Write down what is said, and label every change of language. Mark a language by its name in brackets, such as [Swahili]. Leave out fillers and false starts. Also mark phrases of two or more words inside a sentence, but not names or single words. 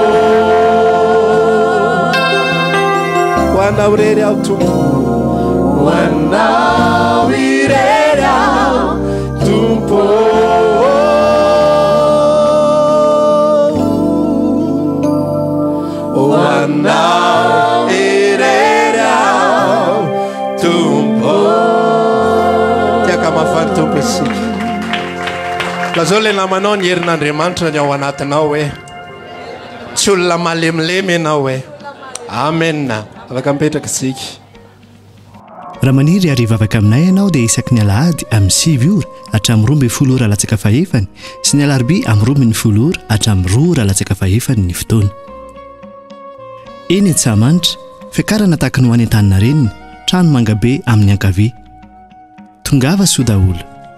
[Malagasy] wana wirera tupo wana wirera tupo wana wirera tupo tiaka mafany tompo isika lazao le namanao ny herin'Andriamanitra ny ao anatinao hoe tsy olona malemilemy ianao hoe amen afaka mipetraka isika raha maniry ariva avaka aminay ianao dia isaky ny alahady amin'ny 6 ora hatramin'ny 12 ora latsaka fahefany sy ny alarobia amin'ny 12 ora hatramin'ny 2 ora latsaka fahefany ny fotoana eny Antsahamanitra fiakarana tahaka ny ho any an-tanina reniny trano mangabe amin'ny ankavia tongava soa daholo